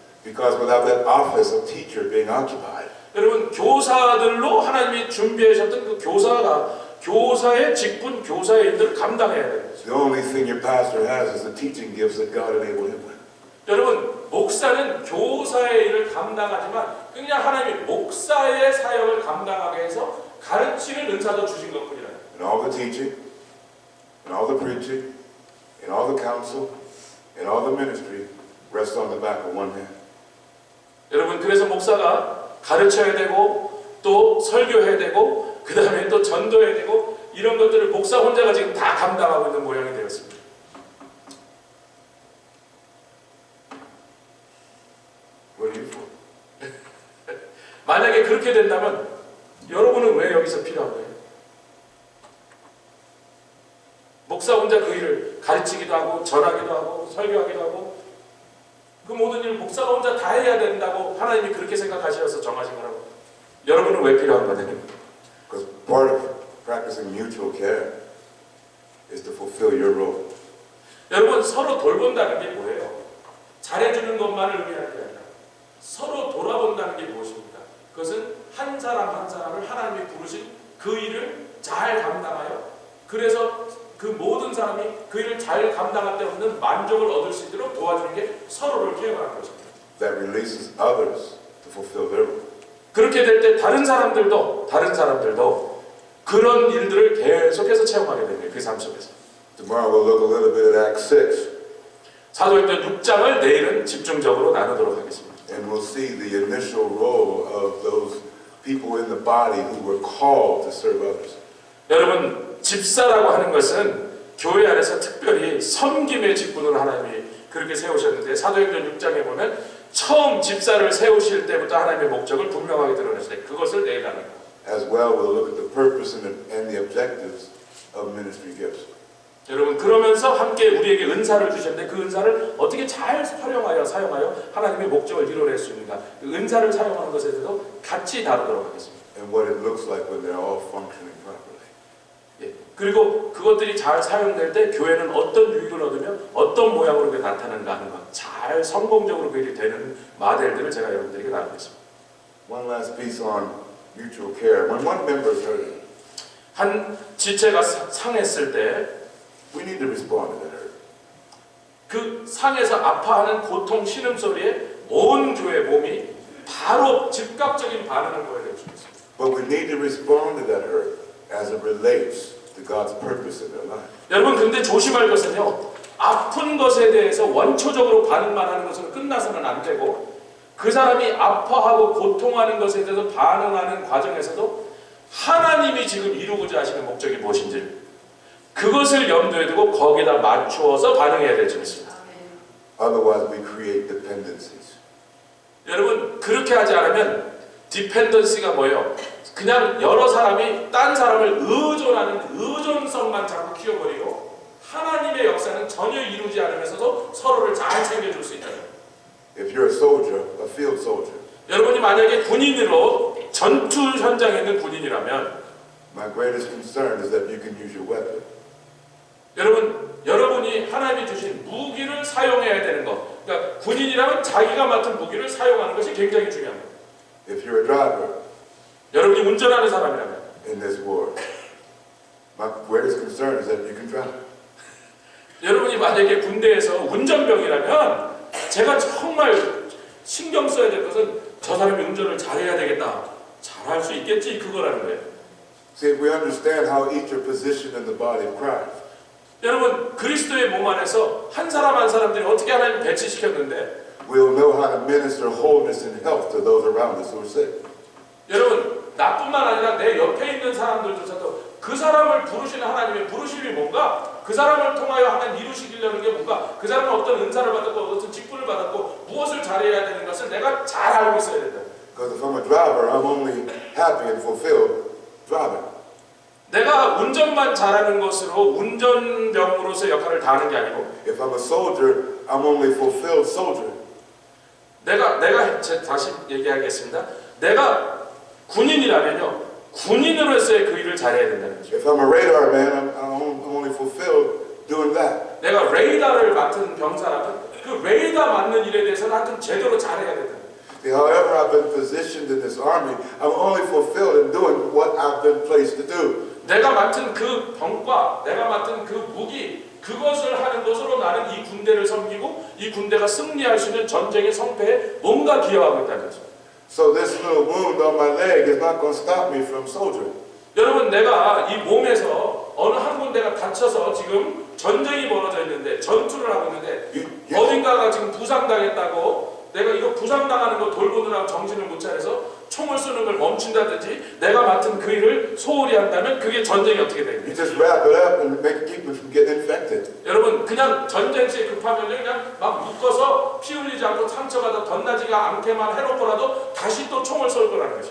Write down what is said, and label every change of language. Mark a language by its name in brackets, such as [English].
[English] Because without that office of teacher being occupied. [Korean] 여러분 교사들로 하나님이 준비하셨던 그 교사가 교사의 직분, 교사의 일들을 감당해야 돼요. [English] The only thing your pastor has is the teaching gifts that God enabled him with. [Korean] 여러분 목사는 교사의 일을 감당하지만 그냥 하나님이 목사의 사역을 감당하게 해서 가르치는 은사도 주신 것뿐이라. [English] And all the teaching, and all the preaching, and all the counsel, and all the ministry rests on the back of one hand. [Korean] 여러분 그래서 목사가 가르쳐야 되고 또 설교해야 되고 그 다음에 또 전도해야 되고 이런 것들을 목사 혼자가 지금 다 감당하고 있는 모양이 되었습니다. [English] What are you for? [Korean] 만약에 그렇게 된다면 여러분은 왜 여기서 필요한 거예요? 목사 혼자 그 일을 가르치기도 하고 전하기도 하고 설교하기도 하고 그 모든 일을 목사가 혼자 다 해야 된다고 하나님이 그렇게 생각하셔서 정하신 거라고. 여러분은 왜 필요한 거냐? [English] Because part of practicing mutual care is to fulfill your role. [Korean] 여러분 서로 돌본다는 게 뭐예요? 잘해주는 것만을 의미하는 게 아니라 서로 돌아본다는 게 무엇입니까? 그것은 한 사람 한 사람을 하나님이 부르신 그 일을 잘 감당하여 그래서 그 모든 사람이 그 일을 잘 감당할 때 없는 만족을 얻을 수 있도록 도와주는 게 서로를 케어하는 것입니다. [English] That releases others to fulfill their role. [Korean] 그렇게 될 때 다른 사람들도 그런 일들을 계속해서 체험하게 됩니다. 그 삶 속에서. [English] Tomorrow we'll look a little bit at Acts 6. [Korean] 사도행전 6장을 내일은 집중적으로 나누도록 하겠습니다. [English] And we'll see the initial role of those people in the body who were called to serve others. [Korean] 여러분 집사라고 하는 것은 교회 안에서 특별히 섬김의 직분으로 하나님이 그렇게 세우셨는데 사도행전 6장에 보면 처음 집사를 세우실 때부터 하나님의 목적을 분명하게 드러냈을 때 그것을 내일 나눕니다. [English] As well, we'll look at the purpose and the objectives of ministry gifts. [Korean] 여러분 그러면서 함께 우리에게 은사를 주셨는데 그 은사를 어떻게 잘 활용하여 사용하여 하나님의 목적을 이뤄낼 수 있는가 그 은사를 사용하는 것에 대해서 같이 다루도록 하겠습니다. [English] And what it looks like when they're all functioning properly. [Korean] 예. 그리고 그것들이 잘 사용될 때 교회는 어떤 유익을 얻으며 어떤 모양으로 그게 나타나는가 하는 것 잘 성공적으로 그 일이 되는 모델들을 제가 여러분들에게 나누겠습니다. [English] One last piece on mutual care. When one member is hurting, [Korean] 한 지체가 상했을 때 [English] we need to respond to that hurt. [Korean] 그 상해서 아파하는 고통 신음소리에 온 교회 몸이 바로 즉각적인 반응을 보여줄 수 있습니다. [English] But we need to respond to that hurt as it relates to God's purpose in their life. [Korean] 여러분 근데 조심할 것은요. 아픈 것에 대해서 원초적으로 반응만 하는 것은 끝나서는 안 되고 그 사람이 아파하고 고통하는 것에 대해서 반응하는 과정에서도 하나님이 지금 이루고자 하시는 목적이 무엇인지 그것을 염두에 두고 거기다 맞추어서 반응해야 될 줄 믿습니다. [English] Otherwise, we create dependencies. [Korean] 여러분 그렇게 하지 않으면 디펜던시가 뭐예요? 그냥 여러 사람이 딴 사람을 의존하는 의존성만 자꾸 키워버리고 하나님의 역사는 전혀 이루지 않으면서도 서로를 잘 챙겨줄 수 있다. [English] If you're a soldier, a field soldier, [Korean] 여러분이 만약에 군인으로 전투 현장에 있는 군인이라면 [English] my greatest concern is that you can use your weapon. [Korean] 여러분이 하나님이 주신 무기를 사용해야 되는 것. 그러니까 군인이라면 자기가 맡은 무기를 사용하는 것이 굉장히 중요합니다. [English] If you're a driver [Korean] 여러분이 운전하는 사람이라면 [English] in this war, my greatest concern is that you can drive. [Korean] 여러분이 만약에 군대에서 운전병이라면 제가 정말 신경 써야 될 것은 저 사람이 운전을 잘해야 되겠다. 잘할 수 있겠지 그거라는 거예요. [English] See, if we understand how each are positioned in the body of Christ, [Korean] 여러분 그리스도의 몸 안에서 한 사람 한 사람들이 어떻게 하나님 배치시켰는데 [English] we'll know how to minister wholeness and health to those around us who are sick. [Korean] 여러분 나뿐만 아니라 내 옆에 있는 사람들조차도 그 사람을 부르시는 하나님의 부르심이 뭔가 그 사람을 통하여 하나님 이루시려는 게 뭔가 그 사람은 어떤 은사를 받았고 어떤 직분을 받았고 무엇을 잘해야 되는 것을 내가 잘 알고 있어야 된다. [English] Because if I'm a driver, I'm only happy and fulfilled driving. [Korean] 내가 운전만 잘하는 것으로 운전병으로서 역할을 다하는 게 아니고 [English] If I'm a soldier, I'm only fulfilled soldier. [Korean] 내가 다시 얘기하겠습니다. 내가 군인이라면요 군인으로서의 그 일을 잘해야 된다는 거죠. [English] If I'm a radar man, I'm only fulfilled doing that. [Korean] 내가 레이더를 맡은 병사라면 그 레이더 맡는 일에 대해서는 하여튼 제대로 잘해야 된다. [English] See, however I've been positioned in this army, I'm only fulfilled in doing what I've been placed to do. [Korean] 내가 맡은 그 병과 내가 맡은 그 무기 그것을 하는 것으로 나는 이 군대를 섬기고 이 군대가 승리할 수 있는 전쟁의 성패에 뭔가 기여하고 있다는 거죠. [English] So this little wound on my leg is not going to stop me from soldiering. [Korean] 여러분 내가 이 몸에서 어느 한 군데가 다쳐서 지금 전쟁이 벌어져 있는데 전투를 하고 있는데 어딘가가 지금 부상당했다고 내가 이거 부상당하는 거 돌보느라 정신을 못 차려서 총을 쏘는 걸 멈춘다든지 내가 맡은 그 일을 소홀히 한다면 그게 전쟁이 어떻게 [English] You [Korean] 됩니까? [English] just wrap it up and keep it from getting infected. [Korean] 여러분 그냥 전쟁 시에 급하면 그냥 막 묶어서 피 흘리지 않고 상처가 더 덧나지가 않게만 해놓고라도 다시 또 총을 쏠 거라는 거죠.